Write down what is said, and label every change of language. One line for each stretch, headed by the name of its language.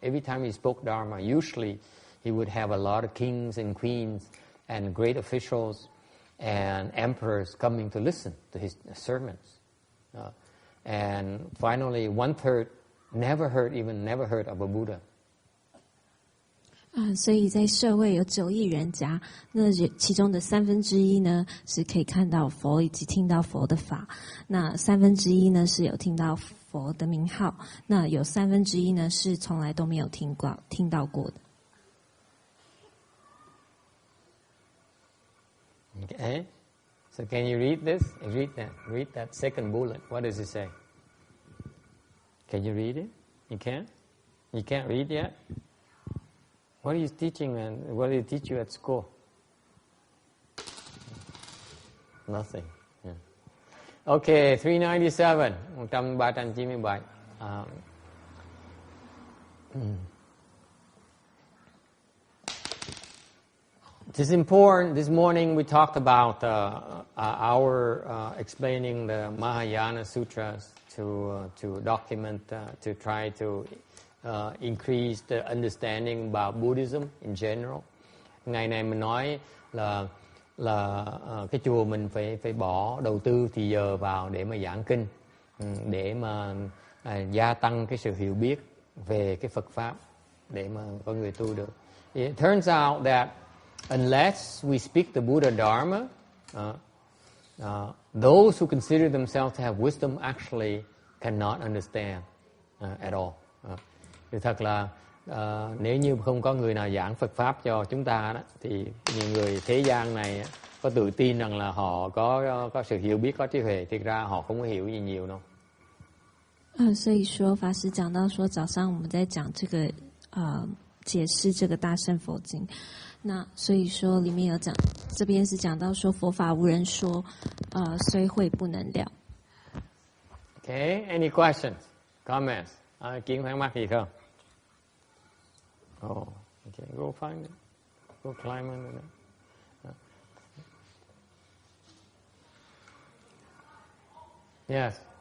English: Every time he spoke Dharma, usually he would have a lot of kings and queens and great officials and emperors coming to listen to his sermons. And finally, 1/3 never heard of a Buddha.
Chinese: 所以在社会有9亿人家，那其中的1/3呢是可以看到佛以及听到佛的法，那1/3呢是有听到佛的名号，那有1/3呢是从来都没有听到过的。
English: Okay, so can you read this? Read that second bullet. What does it say? Can you read it? You can? You can't read yet? What are you teaching and what do you teach you at school? Nothing. Yeah. Okay, 397. 397. This is important. This morning we talked about our explaining the Mahayana Sutras to document, to try to increase the understanding about Buddhism in general.
Vietnamese: Ngày này mình nói là cái chùa mình phải bỏ đầu tư thì giờ vào để mà giảng kinh, để mà gia tăng cái sự hiểu biết về cái Phật pháp để mà có người tu được.
English: It turns out that unless we speak the Buddha Dharma, those who consider themselves to have wisdom actually cannot understand at all.
Vietnamese: Thì thật là nếu như không có người nào giảng Phật pháp cho chúng ta đó, thì những người thế gian này có tự tin rằng là họ có sự hiểu biết, có trí huệ, thực ra họ không có hiểu gì nhiều đâu.
Chinese: 所以说法师讲到说，早上我们在讲这个解释这个大乘佛经，那所以说里面有讲，这边是讲到说佛法无人说，虽会不能了。
English: Okay, any questions, comments?
Vietnamese: Kiến thắc mắc gì không?
English: Oh, okay, go find it. Go climb under it. Yes.